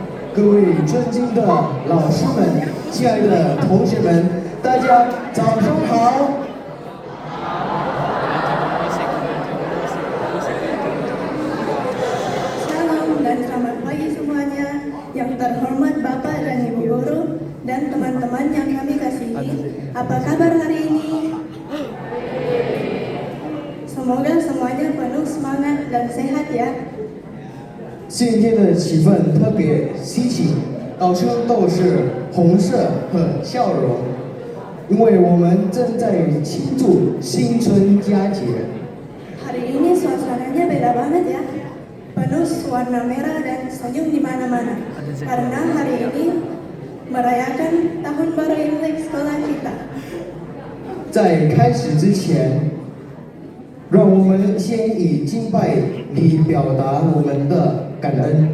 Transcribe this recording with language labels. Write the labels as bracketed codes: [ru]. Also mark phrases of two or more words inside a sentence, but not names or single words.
[zh] 各位尊敬的老师们、亲爱的同学们，大家早上好。 [id] Shalom dan selamat pagi semuanya, yang terhormat Bapak dan Ibu Guru dan teman-teman yang kami kasihi. Apa kabar hari ini? Semoga semuanya penuh semangat dan sehat ya. [zh] 今天的气氛特别稀奇，到处都是红色和笑容，因为我们正在庆祝新春佳节。 [id] Hari ini suasananya beda banget ya, penuh warna merah dan senyum di mana-mana. Karena hari ini merayakan tahun baru Imlek sekolah kita. [zh] 在开始之前，让我们先以敬拜礼表达我们的感恩。